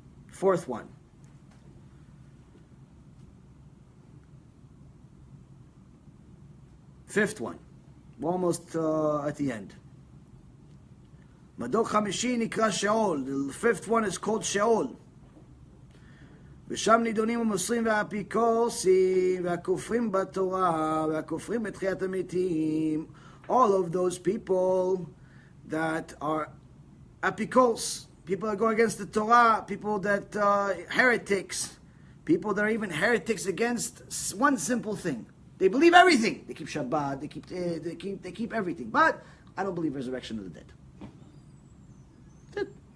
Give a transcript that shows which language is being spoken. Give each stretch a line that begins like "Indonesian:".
English: Fourth one. Fifth one. We're almost at the end.
Hebrew: Mador Chamishi Nikra Sheol.
English: The fifth one is called Sheol.
Hebrew: ושם נידונים המוסרים והאפיקורסים והכופרים בתורה והכופרים בתחיית המתים.
English: All of those people that are apikos, people that go against the Torah, people that heretics, people that are even heretics against one simple thing. They believe everything. They keep Shabbat, they keep everything. But I don't believe resurrection of the dead. That's it.